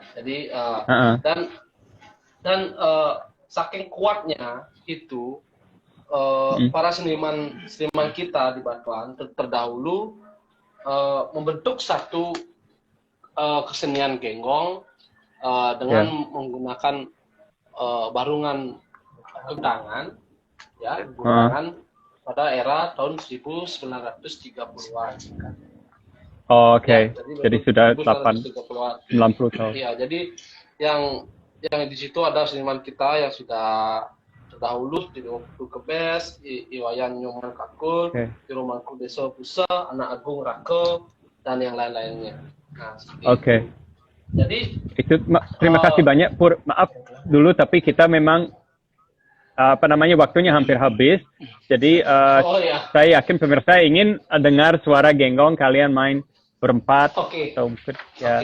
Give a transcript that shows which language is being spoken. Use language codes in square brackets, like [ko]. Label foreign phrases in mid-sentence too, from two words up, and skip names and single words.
[id] Jadi dan saking kuatnya itu para seniman kita di Batuan terdahulu membentuk satu kesenian Genggong dengan menggunakan barungan gundangan ya, gundangan pada era tahun 1930-an. Oh, oke. Jadi sudah 90 tahun. Iya, jadi yang di situ ada seniman kita yang sudah terdahulu di waktu Kebes, Iwayan Nyoman Kakul, Iromangku Desa Pusa, Anak Agung Rake, dan yang lain-lainnya. Nah, jadi itu terima kasih banyak Pur. Maaf dulu tapi kita memang waktunya hampir habis. Jadi saya yakin pemirsa ingin dengar suara Genggong kalian main berempat atau mungkin ya.